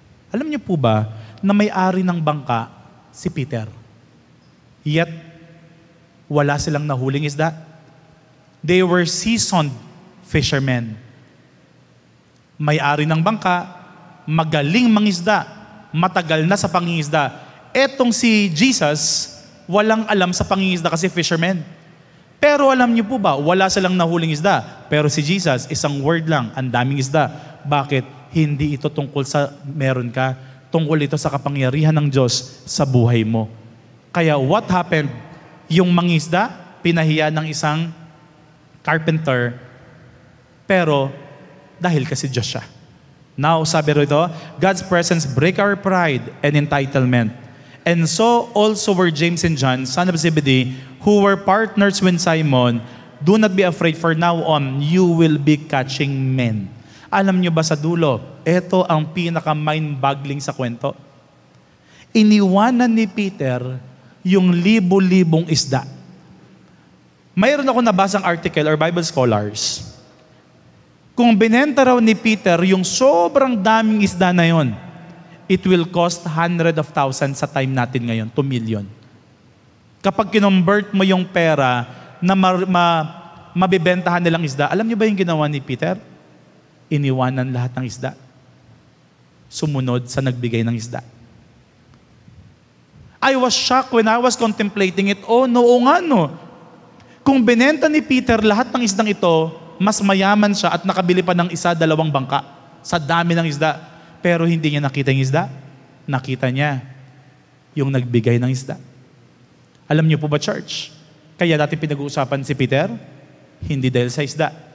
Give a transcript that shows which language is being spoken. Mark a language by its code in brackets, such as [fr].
[tl] Alam niyo po ba na may-ari ng bangka si Peter? Yet, wala silang nahuling isda. [en] They were seasoned fishermen. [tl] May-ari ng bangka, magaling mangisda, matagal na sa pangingisda. Etong si Jesus, walang alam sa pangingisda kasi fisherman. Pero alam niyo po ba, wala silang nahuling isda. Pero si Jesus, isang word lang, ang daming isda. Bakit? Hindi ito tungkol sa meron ka. Tungkol ito sa kapangyarihan ng Diyos sa buhay mo. Kaya [en] what happened? [tl] Yung mangisda, pinahiya ng isang carpenter, pero dahil kasi Diyos siya. [en] Now, [tl] sabi rito, [en] God's presence break our pride and entitlement. And so also were James and John, son of Zebedee, who were partners with Simon. Do not be afraid, for now on, you will be catching men. [tl] Alam niyo ba sa dulo, ito ang pinaka-mind-boggling sa kwento. Iniwanan ni Peter yung libo-libong isda. Mayroon ako nabasang article or Bible scholars. Kung binenta raw ni Peter yung sobrang daming isda na yon, [en] it will cost hundreds of thousands [tl] sa time natin ngayon, 2 million. Kapag kinumbert mo yung pera na mabibentahan nilang isda, alam niyo ba yung ginawa ni Peter? Iniwanan lahat ng isda. Sumunod sa nagbigay ng isda. [en] I was shocked when I was contemplating it. [tl] Oh, oo nga no. Kung binenta ni Peter lahat ng isdang ito, mas mayaman siya at nakabili pa ng 1-2 bangka sa dami ng isda. Pero hindi niya nakita yung isda. Nakita niya yung nagbigay ng isda. Alam niyo po ba, church? Kaya natin pinag-uusapan si Peter? Hindi dahil sa isda.